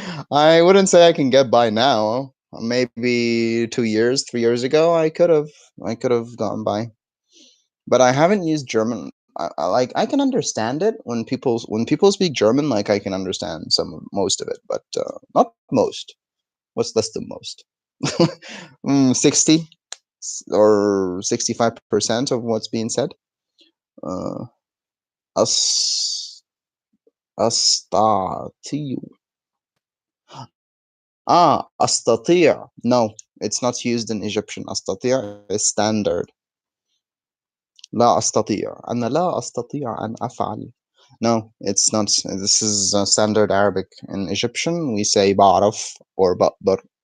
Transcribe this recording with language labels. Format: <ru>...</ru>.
<en>I wouldn't say I can get by now. Maybe 2 years, 3 years ago, I could have gotten by. But I haven't used German. I can understand it when people speak German. Like I can understand most of it, but not most. What's less than most? 60. or 65% of what's being said.</en> <ar>Uh, أس أستطيع. أستطيع.</ar> <en>No, it's not used in Egyptian. أستطيع is standard.</en> <ar>لا أستطيع. أنا لا أستطيع أن أفعل.</ar> <en>No, it's not. This is standard Arabic. In Egyptian, we say بعرف or بقدر.</en>